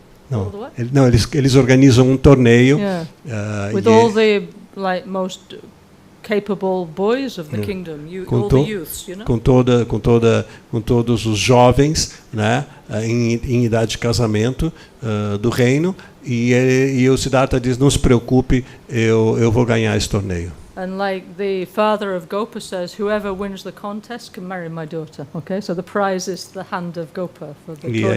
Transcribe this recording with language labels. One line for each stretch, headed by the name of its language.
Portuguese: Não, eles organizam um torneio.
English: Yeah. With all the most capable boys of the kingdom, all the youths, you know?
Portuguese: Com todos os jovens, né, em idade de casamento do reino, e o Siddhartha diz, não se preocupe, eu vou ganhar esse torneio.
English: And like the father of Gopa says, whoever wins the contest can marry my daughter. Okay, so the prize is the hand of Gopa for the tournament.